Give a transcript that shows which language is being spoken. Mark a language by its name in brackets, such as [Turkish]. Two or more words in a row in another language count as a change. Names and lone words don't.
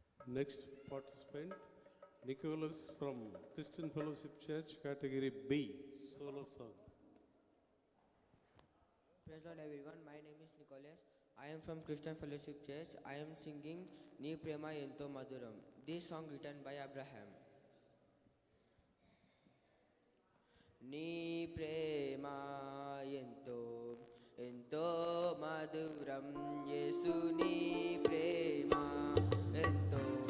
[English] Next participant, Nicholas from Christian Fellowship Church, category B, solo song. Praise Lord everyone, my name is Nicholas. I am from Christian Fellowship Church. I am singing Ni Prema Ento Maduram. This song written by Abraham. [Telugu] నీ ప్రేమ ఎంతో మధురం యేసు నీ ప్రేమ ఎంతో